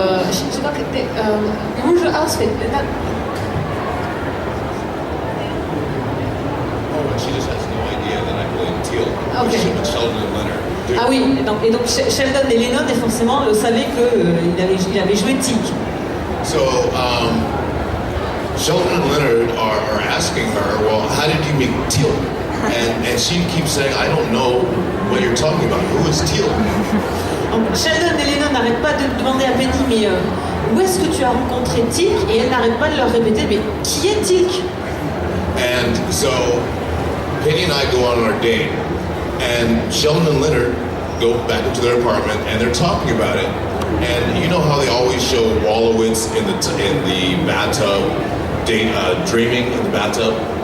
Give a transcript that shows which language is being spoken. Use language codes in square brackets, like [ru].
[fr] Je crois que rouge outfit. [en] She just has no idea that I played Teal'c. Okay. Sheldon and Leonard. [fr] Ah oui, et donc Sheldon et Lennon forcément savaient qu'il avait joué Teal'c. [en] So Sheldon and Leonard are asking her, well, how did you meet Teal'c? And she keeps saying, I don't know what you're talking about. Who is Teal'c? [fr] Donc Sheldon et Lennon n'arrêtent pas de demander à Penny, mais où est-ce que tu as rencontré Teal'c? Et elle n'arrête pas de leur répéter, mais qui est Teal'c? [en] And so Penny and I go on our date, and Sheldon and Leonard go back into their apartment, and they're talking about it. And you know how they always show Wolowitz in the bathtub, dreaming in the bathtub.